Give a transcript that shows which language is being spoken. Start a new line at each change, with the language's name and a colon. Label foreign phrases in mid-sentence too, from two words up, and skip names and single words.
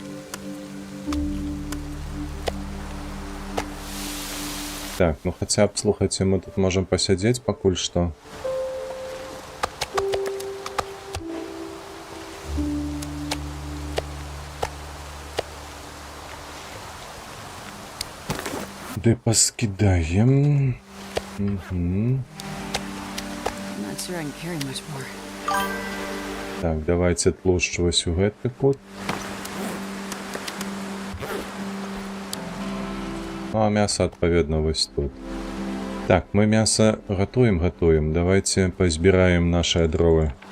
Belarusian: Так, ну хаця б, слухайце, мы тут можам пасядзець пакуль што. Ды паскідаем.
English: I'm not sure I can carry much more.
Belarusian: Так, давайте тлушч вось у гэты кут. А мясо, адпаведна, вось тут. Так, мы мясо гатуем. Давайте пазбіраем наши дровы.